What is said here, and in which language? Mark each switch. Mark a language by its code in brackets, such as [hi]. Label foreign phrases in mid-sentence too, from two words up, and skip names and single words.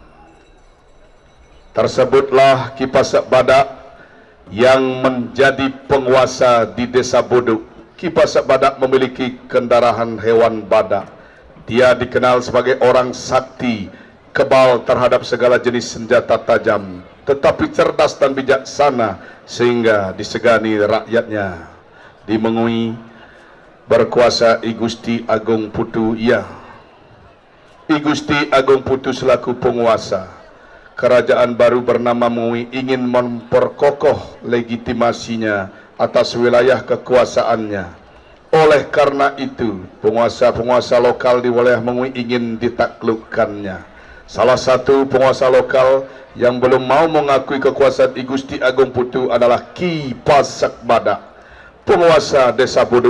[id] Tersebutlah Kipasak Badak yang menjadi penguasa di desa Buduk. Kipasak Badak memiliki kendaraan hewan badak. Dia dikenal sebagai orang sakti, kebal terhadap segala jenis senjata tajam, tetapi cerdas dan bijaksana sehingga disegani rakyatnya. Di Mengui berkuasa I Gusti Agung Putu. I Gusti Agung Putu selaku penguasa kerajaan baru bernama Mengui ingin memperkokoh legitimasinya atas wilayah kekuasaannya. Oleh karena itu, penguasa-penguasa lokal di wilayah Mengui ingin ditaklukkannya. Salah satu penguasa lokal yang belum mau mengakui kekuasaan I Gusti Agung Putu adalah Kipasak Badak, penguasa desa Buduk.